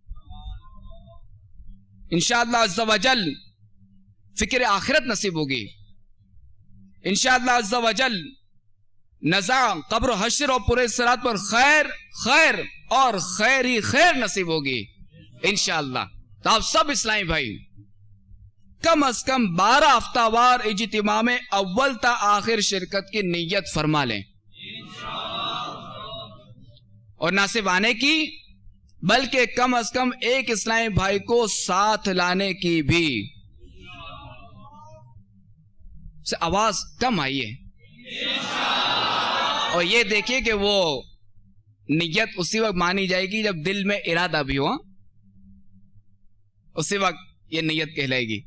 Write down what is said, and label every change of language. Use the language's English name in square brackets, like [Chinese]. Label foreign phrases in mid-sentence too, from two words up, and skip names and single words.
[Arabic] انشاءاللہ عز و جل [Urdu] فکر آخرت نصیب ہوگی [Arabic] انشاءاللہ عز و جل. [Urdu] نزاع قبر و حشر اور پورے صراط پر خیر خیر اور خیر ہی خیر نصیب ہوگی انشاءاللہ. تو آپ سب اسلامی بھائی کم از کم 12 ہفتہ وار اجتماع میں اول تا آخر شرکت کی نیت فرما لیں، اور نہ صرف آنے کی بلکہ کم از کم ایک اسلامی بھائی کو ساتھ لانے کی بھی. سے آواز کم آئی ہے، اور یہ دیکھیے کہ وہ نیت اسی وقت مانی جائے گی جب دل میں ارادہ بھی ہو، اسی وقت یہ نیت کہلائے گی.